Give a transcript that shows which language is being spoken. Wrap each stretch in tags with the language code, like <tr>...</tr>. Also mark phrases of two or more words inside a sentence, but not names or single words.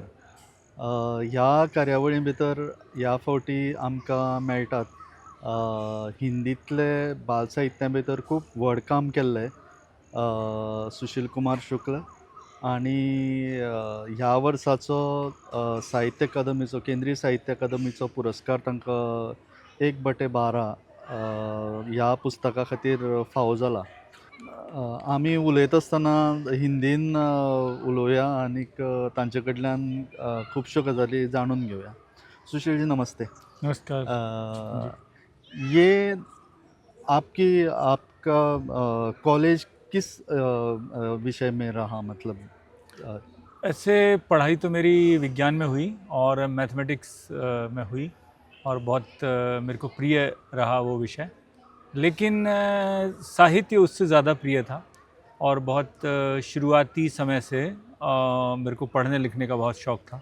<kok>ह्या कार्यावळी भितर ह्या फावटी आमकां मेळटात हिंदींतले बाल साहित्या भितर खूब व्हड काम केल्लें सुशील कुमार शुक्ल आनी ह्या वर्साचो साहित्य अकादमीचो केंद्रीय साहित्य अकादमीचो पुरस्कार तांकां 1/12 ह्या पुस्तका खातीर फावो जाला. आमी उलयत आसतना हिंदीन उलोवया आनीक तांचे कडल्यान खुबश्यो गजाली जाणून घेवया.</kok> <hi>सुशील जी नमस्ते. नमस्कार जी। ये आपकी आपका कॉलेज किस विषय में रहा, मतलब ऐसे पढ़ाई तो मेरी विज्ञान में हुई और मैथमेटिक्स में हुई और बहुत मेरे को प्रिय रहा वो विषय, लेकिन साहित्य उससे ज़्यादा प्रिय था और बहुत शुरुआती समय से मेरे को पढ़ने लिखने का बहुत शौक़ था।</hi>